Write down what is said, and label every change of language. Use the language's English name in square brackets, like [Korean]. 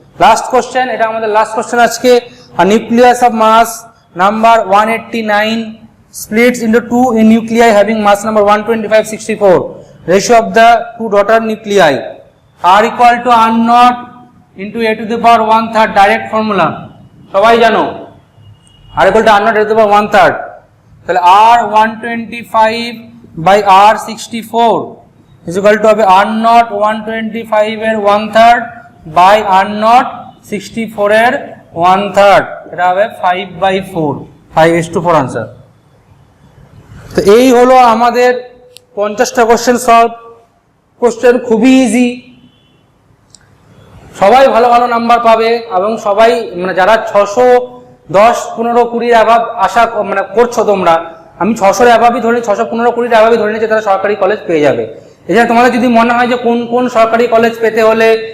[Bangla] Last question, এটা আমাদের last question আজকে। [English] A nucleus of mass number 189 splits into 2 in nuclei having mass number 125, 64. Ratio of the two daughter nuclei r equal to r0 into a to the power 1/3, [Bangla] direct formula সবাই জানো, [English] r equal to r0 a to the power 1/3। তাহলে r 125 by r 64 is equal to হবে r0 125 এর 1/3 by r0 64 এর 1/3, [Bangla] এটা হবে 5/4, 5:4 answer. তো এই হলো আমাদের 50টা কোশ্চেন সলভ। কোশ্চেন খুবই ইজি, সবাই ভালো ভালো নাম্বার পাবে, এবং সবাই মানে যারা 610, 15, 20 অ্যাভাব আশা মানে করছো তোমরা, আমি 600 অ্যাভাবই ধরে 615, 20 অ্যাভাবই ধরে নিচ্ছি, তারা সরকারি কলেজ পেয়ে যাবে। এছাড়া তোমাদের যদি মনে হয় যে কোন কোন সরকারি কলেজ পেতে হলে